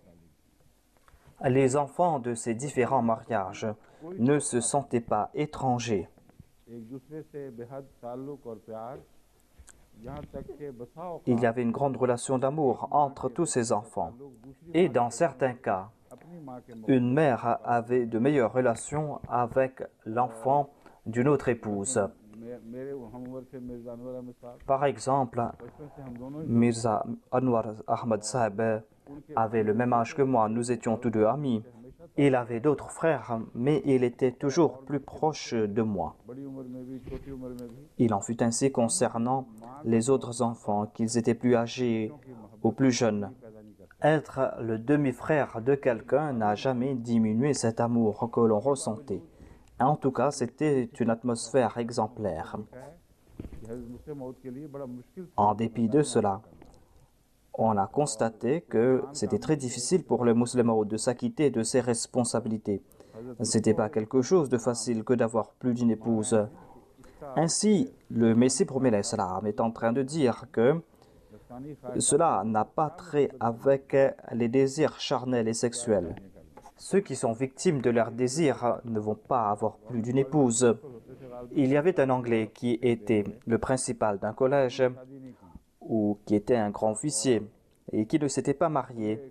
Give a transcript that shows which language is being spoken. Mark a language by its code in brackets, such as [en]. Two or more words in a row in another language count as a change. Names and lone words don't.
[fr] Les enfants de ces différents mariages ne se sentaient pas étrangers. [ur] ایک دوسرے سے بے حد تعلق اور پیار یہاں تک کے بسا [fr] Il y avait une grande relation d'amour entre tous ces enfants. Et dans certains cas, [ur] اپنی ماں کے [fr] une mère avait de meilleures relations avec l'enfant d'une autre épouse. [ur] میرے ہم عمر سے مرزا انور احمد صاحب [fr] Par exemple, [ur] بچپن سے ہم دونوں ہی [fr] Mirza Anwar Ahmad Saheb avait le même âge que moi, nous étions tous deux amis. Il avait d'autres frères, mais il était toujours plus proche de moi. [ur] بڑی عمر میں بھی چھوٹی عمر میں بھی [fr] Il en fut ainsi concernant les autres enfants, qu'ils étaient plus âgés ou plus jeunes. [ur] پیدا نہیں کرتا [fr] Être le demi-frère de quelqu'un n'a jamais diminué cet amour que l'on ressentait. En tout cas, c'était une atmosphère exemplaire. [ur] ہے کہ حضرت مسلم موعود کے لیے بڑا مشکل [fr] En dépit de cela, on a constaté que c'était très difficile pour le musulman de s'acquitter de ses responsabilités. Ce n'était pas quelque chose de facile que d'avoir plus d'une épouse. Ainsi, le Messie promet l'Islam est en train de dire que [ur] نفسانی خواہش [fr] cela n'a pas trait avec les désirs charnels et sexuels. Ceux qui sont victimes de leur désir ne vont pas avoir plus d'une épouse. Il y avait un Anglais qui était le principal d'un collège ou qui était un grand officier et qui ne s'était pas marié.